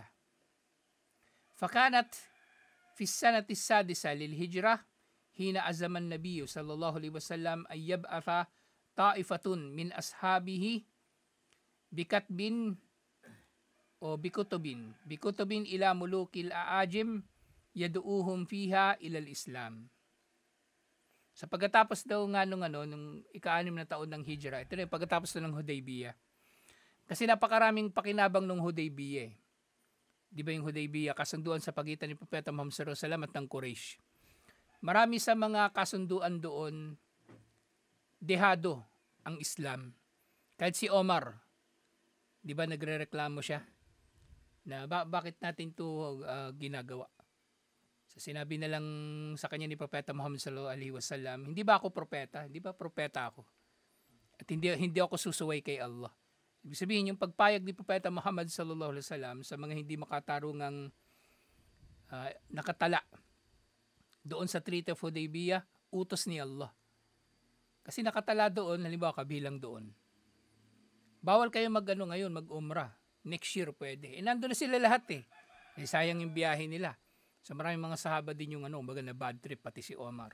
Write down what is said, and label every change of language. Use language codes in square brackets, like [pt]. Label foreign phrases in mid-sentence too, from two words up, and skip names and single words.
[ar] فكانت في سنة سادسة للهجرة حين أزمع النبي صلى الله عليه وسلم أن يبعث طائفة من أصحابه بكتب أو بكتب إلى ملوك العجم يدعوهم فيها إلى الإسلام. [tl] Sa pagkatapos daw nga nung ika-6 na taon ng hijra, ito na yung pagkatapos ng Hudaybiyah. Kasi napakaraming pakinabang ng Hudaybiyah. Di ba yung Hudaybiyah, kasunduan sa pagitan ni Propeta Muhammad [ar] صلى الله عليه وسلم [tl] at ng Quraysh. Marami sa mga kasunduan doon, dehado ang Islam. Kahit si Omar, di ba nagrereklamo siya na bakit natin to ginagawa. So sinabi na lang sa kanya ni Propeta Muhammad [ar] صلى الله عليه وسلم, [tl] hindi ba ako propeta? Hindi ba propeta ako? At hindi ako susuway kay Allah. Ibig sabihin, yung pagpayag ni Propeta Muhammad [ar] صلى الله عليه وسلم [tl] sa mga hindi makatarungang nakatala doon sa Treaty of Hudaybiyah, utos ni Allah. Kasi nakatala doon, halimbawa kabilang doon. Bawal kayo ngayon, mag-umrah. [en] Next year [tl] pwede. Nandun na sila lahat sayang yung biyahe nila. So maraming mga sahaba din yung baga na [en] bad trip, [tl] pati si Omar.